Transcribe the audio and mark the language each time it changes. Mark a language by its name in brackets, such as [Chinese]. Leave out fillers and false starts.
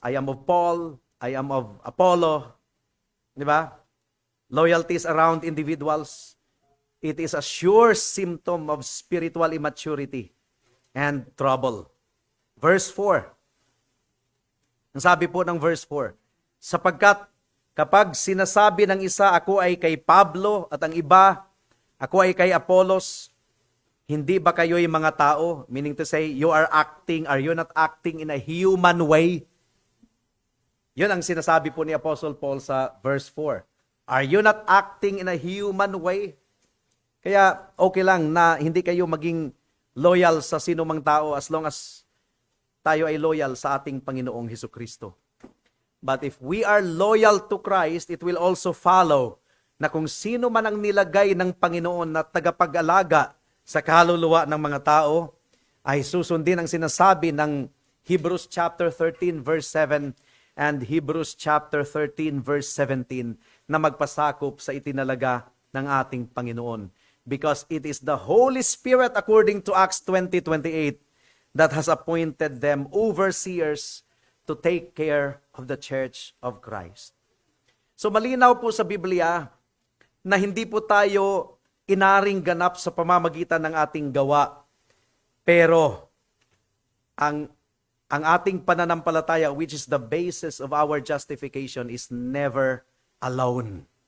[English] I am of Paul, I am of Apollo. [Filipino] Di ba? [English] Loyalties around individuals. It is a sure symptom of spiritual immaturity and trouble. Verse 4. [Filipino] Ang sabi po ng verse 4, sapagkat kapag sinasabi ng isa, ako ay kay Pablo, at ang iba, ako ay kay Apollos, hindi ba kayo'y mga tao? [English] Meaning to say, are you not acting in a human way? [Filipino] Yun ang sinasabi po ni Apostle Paul sa verse 4. [English] Are you not acting in a human way? [Filipino] Kaya okay lang na hindi kayo maging loyal sa sino mang tao [English] as long as [Filipino] tayo ay loyal sa ating Panginoong Hesukristo. [English] But if we are loyal to Christ, it will also follow [Filipino] na kung sino man ang nilagay ng Panginoon na tagapag-alaga sa kaluluwa ng mga tao, ay susundin ang sinasabi ng Hebrews chapter 13 verse 7 and Hebrews chapter 13 verse 17 na magpasakop sa itinalaga ng ating Panginoon. [English] Because it is the Holy Spirit, according to Acts 20:28, that has appointed them overseers to take care of the church of Christ. [Filipino] So malinaw po sa Biblia na hindi po tayo inaring ganap sa pamamagitan ng ating gawa. Pero ang ating pananampalataya, [English] which is the basis of our justification, is never alone.